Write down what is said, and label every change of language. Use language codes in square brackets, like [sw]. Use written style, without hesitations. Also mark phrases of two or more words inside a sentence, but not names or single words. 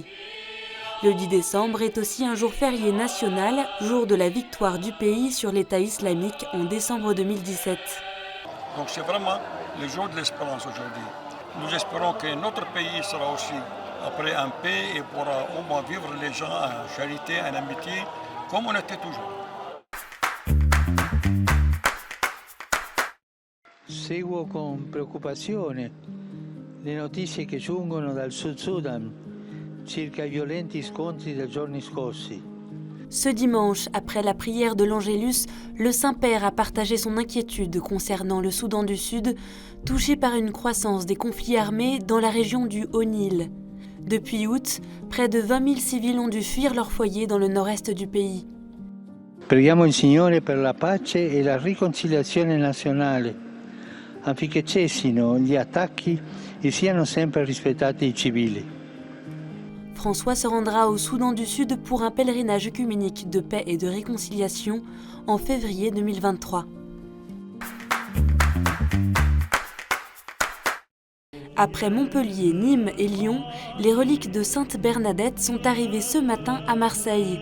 [fr] Le 10 décembre est aussi un jour férié national, jour de la victoire du pays sur l'État islamique en décembre 2017. Donc c'est vraiment le jour de l'espérance aujourd'hui. Nous espérons que notre pays sera aussi après en paix et pourra au moins vivre les gens en charité, en amitié, comme on était toujours. [it] Seguo con preoccupazione le notizie che giungono dal Sud Sudan circa i violenti scontri dei giorni scorsi. [fr] Ce dimanche, après la prière de l'Angélus, le Saint-Père a partagé son inquiétude concernant le Soudan du Sud, touché par une croissance des conflits armés dans la région du Haut-Nil. Depuis août, près de 20 000 civils ont dû fuir leur foyer dans le nord-est du pays. [it] Preghiamo il Signore per la pace e la riconciliazione nazionale, affinché cessino gli attacchi e siano sempre rispettati i civili. [fr] François se rendra au Soudan du Sud pour un pèlerinage œcuménique de paix et de réconciliation en février 2023. Après Montpellier, Nîmes et Lyon, les reliques de Sainte Bernadette sont arrivées ce matin à Marseille.